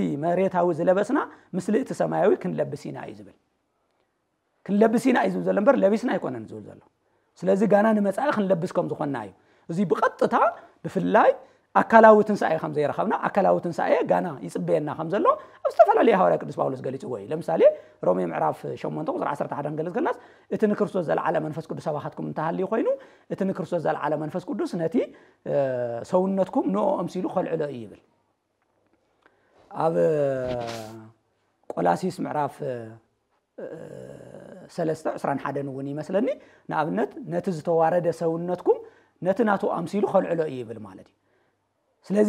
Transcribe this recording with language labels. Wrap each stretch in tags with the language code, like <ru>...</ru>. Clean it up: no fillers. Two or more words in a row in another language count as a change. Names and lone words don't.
<ti>መሬታዊ ዝለበስና ምስሊ እቲ ሰማያዊ ክንለብሲና እዩ ዝብል ክንለብሲና እዩ ዝብል ዘምበር ለቢስና ይኮነን ዝብል ዘሎ ስለዚህ ጋና ንመጻኢ ክንለብስ ከም ዝኾንና እዩ እዚ ብቐጥታ ብፍላይ ኣካላዊ ትንሳኤ ከም ዘይረኸብና ኣካላዊ ትንሳኤ ጋና ይጽበየና ከም ዘሎ ኣብ ዝተፈላለዩ ሐዋርያ ቅዱስ ጳውሎስ ገሊጽዎ እዩ ለምሳሌ ሮሜ ምዕራፍ 8 ቁጥር 11 ገለጽ ከላስ እቲ ንክርስቶስ ዘለዓለ መንፈስ ቅዱስ ኣባኻትኩም እንተሃልዩ ኮይኑ እቲ ንክርስቶስ ዘለዓለ መንፈስ ቅዱስ ነቲ ሰውነትኩም ንኦ ኣምሲሉ ኸልዕሎ እዩ ይብል ኣብ ቆላሲስ ምዕራፍ 3:21 እውን ይመስለኒ ንኣብነት ነቲ ዝተዋረደ ሰውነትኩም ነቲ ናቱ ኣምሲሉ ኸልዕሎ እዩ ይብል ማለት እዩ ስለዚህ</ti>